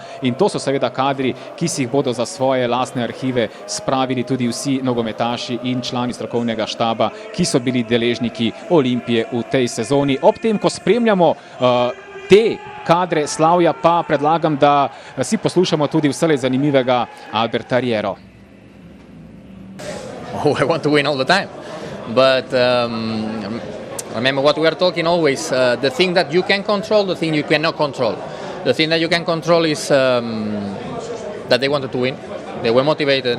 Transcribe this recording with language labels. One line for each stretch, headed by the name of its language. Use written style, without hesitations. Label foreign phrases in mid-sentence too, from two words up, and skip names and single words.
Slovenian: In to so seveda kadri, ki si jih bodo za svoje lastne arhive spravili tudi vsi nogometaši in člani strokovnega štaba, ki so bili deležniki Olimpije v tej sezoni. Ob tem, ko spremljamo te kadre slavja, pa predlagam, da si poslušamo tudi vselej zanimivega Alberta Riero.
English: Oh, I want to win all the time, but remember what we are talking always, the thing that you can control, the thing you cannot control. The thing that you can control is that they wanted to win. They were motivated.